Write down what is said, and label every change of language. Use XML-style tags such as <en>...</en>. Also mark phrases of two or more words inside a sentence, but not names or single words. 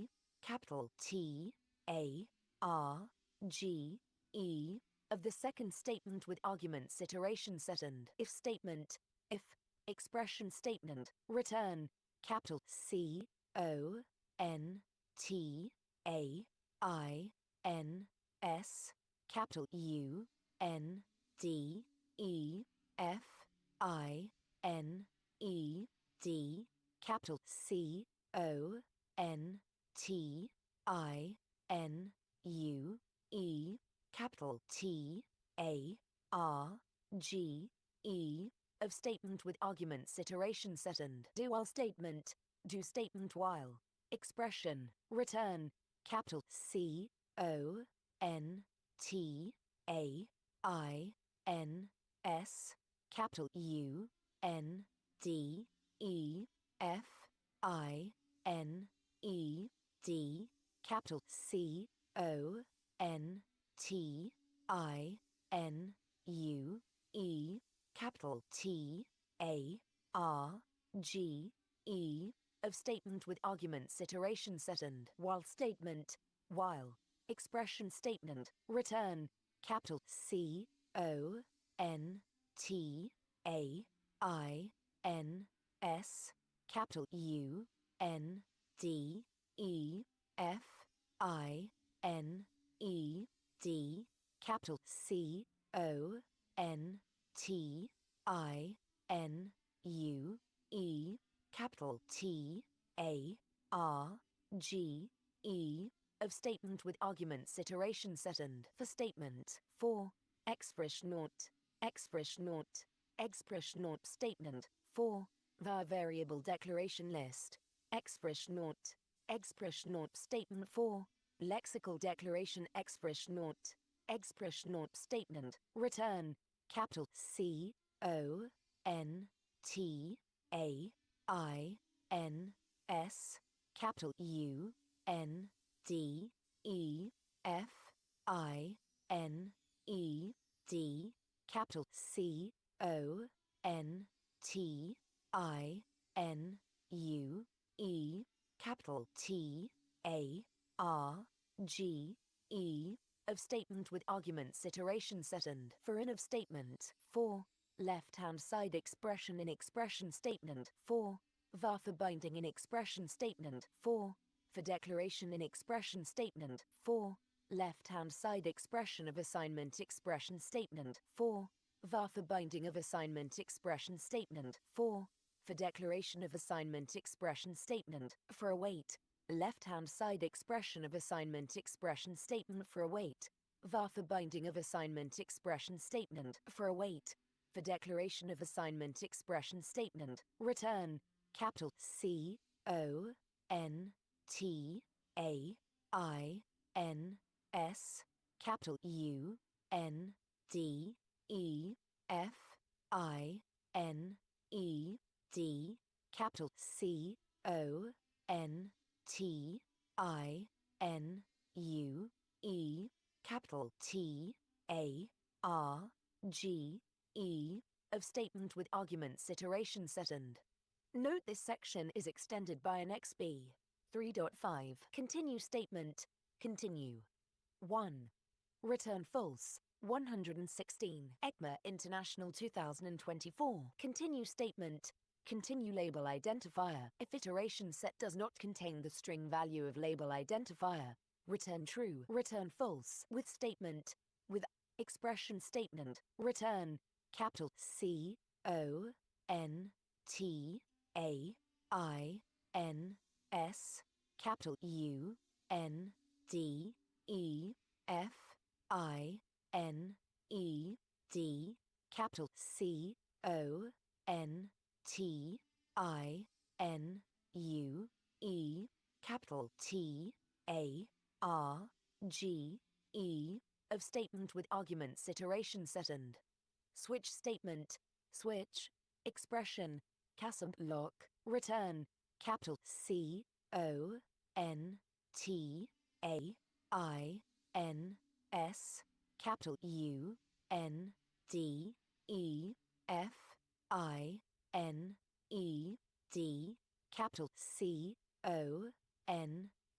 <en>capital T A R G E, of the second statement with arguments iteration set and if statement, if expression statement, return, capital C O N T A I N S, capital U N D E F I N E D, capital C O N T I N U E, capital T A R G E, of statement with arguments iteration set and do while statement, do statement while, expression, return, capital C O N T A I N S, capital U N D E F I N E D, capital C O N T I N U E, capital T A R G E, of statement with arguments iteration set and while statement, while, expression statement, return, capital C O N T A I N S, capital U N D E F I N E D, capital C O N T I N U E, capital T A R G E, of statement with arguments iteration set and for statement 4 expression statement 4 var variable declaration list expression statement 4 lexical declaration expression statement return capital C O N T A I N S, capital U N D E F I N E D, capital C O N T I N U E, capital T A R G E, of statement with arguments iteration set and for in of statement 4 left hand side expression in expression statement 4 var for binding in expression statement 4 for declaration in expression statement 4 left hand side expression of assignment expression statement 4 var for binding of assignment expression statement 4 for declaration of assignment expression statement for await left hand side expression of assignment expression statement for await var for binding of assignment expression statement, for await, for declaration of assignment expression statement, return, capital C O N T A I N S, capital U N D E F I N E D, capital C O N T I N U E, capital T A R G E, of statement with arguments iteration set end. Note this section is extended by an XB. 3.5 Continue statement. Continue. 1. Return false. 116 ECMA International 2024. Continue statement. Continue label identifier. If iteration set does not contain the string value of label identifier, return true. Return false. With statement. With expression statement. Return capital C O N T A I N S, capital U N D E F I N E D, capital C O N T I N U E, capital T A R G E, of statement with arguments iteration set end. Switch statement. Switch expression casum lock return capital C O N T A I N S, capital U N D E F I N E D, capital C O N</en>